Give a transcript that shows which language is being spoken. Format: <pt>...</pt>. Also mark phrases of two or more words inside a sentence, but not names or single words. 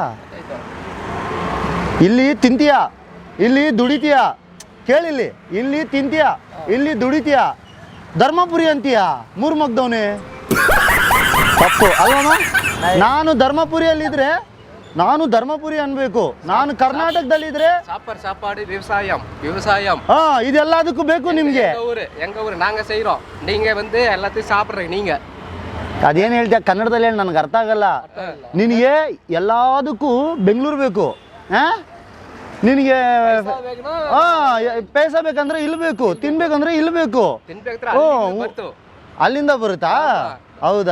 <kn>ಇಲ್ಲಿ ತಿಂತೀಯ, ಇಲ್ಲಿ ದುಡಿತೀಯ. ಕೇಳಿಲ್ಲಿ, ಇಲ್ಲಿ ತಿಂತೀಯ, ಇಲ್ಲಿ ದುಡಿತೀಯ, ಧರ್ಮಪುರಿ ಅಂತೀಯ. 3 ಮಗ್ದವನೇ ತಪ್ಪು ಅಲ್ವಮ್ಮ? ನಾನು ಧರ್ಮಪುರಿಯಲ್ಲಿದ್ರೆ ನಾನು ಧರ್ಮಪುರಿ ಅನ್ಬೇಕು. ನಾನು ಕರ್ನಾಟಕದಲ್ಲಿದ್ರೆ</kn> <ta>சாப்பாடு விவசாயம் விவசாயம்.</ta> <kn>ಇದೆಲ್ಲದಕ್ಕೂ ಬೇಕು ನಿಮಗೆ.</kn> <ta>எங்க ஊரு நாங்க செய்றோம். நீங்க வந்து எல்லாத்தையும் சாப்பிடுறீங்க. நீங்க</ta> <kn>ಅದೇನು ಹೇಳ್ತೀಯ ಕನ್ನಡದಲ್ಲಿ ಹೇಳಿ? ನನಗೆ ಅರ್ಥ ಆಗಲ್ಲ. ನಿನಗೆ ಎಲ್ಲದಕ್ಕೂ ಬೆಂಗಳೂರು ಬೇಕು. ನಿನಗೆ ಪೈಸಾ ಬೇಕಂದ್ರೆ ಇಲ್ಲಿ ಬೇಕು, ತಿನ್ಬೇಕಂದ್ರೆ ಇಲ್ಲಿ ಬೇಕು. ಅಲ್ಲಿಂದ ಬರುತ್ತಾ? ಹೌದಾ?</kn>